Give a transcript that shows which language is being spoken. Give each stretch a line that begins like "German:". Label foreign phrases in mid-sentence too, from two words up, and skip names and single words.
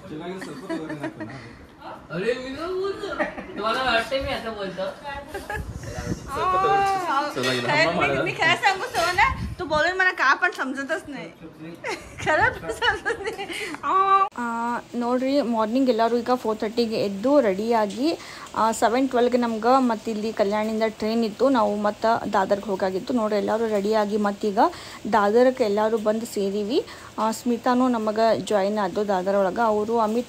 Marathi: अरे मी ना बोलतो तुम्हाला वाटते मी असं बोलतो मी खरं सांगू सोना तू बोलून मला का पण समजतच नाही खरंच समजत नाही.
Kannada: ನೋಡ್ರಿ, ಮಾರ್ನಿಂಗ್ ಎಲ್ಲರೂ ಈಗ 4:30ಗೆ ಎದ್ದು ರೆಡಿಯಾಗಿ 7:12ಗೆ ನಮ್ಗೆ ಮತ್ತು ಇಲ್ಲಿ ಕಲ್ಯಾಣಿಂದ ಟ್ರೈನ್ ಇತ್ತು. ನಾವು ಮತ್ತು ದಾದರ್ಗೆ ಹೋಗಾಗಿತ್ತು. ನೋಡ್ರಿ, ಎಲ್ಲರೂ ರೆಡಿಯಾಗಿ ಮತ್ತೀಗ ದಾದರ್ಗೆ ಎಲ್ಲರೂ ಬಂದು ಸೇರೀವಿ. ಸ್ಮಿತಾನೂ ನಮಗೆ ಜಾಯಿನ್ ಆದ್ದು ದಾದರ್ ಒಳಗೆ.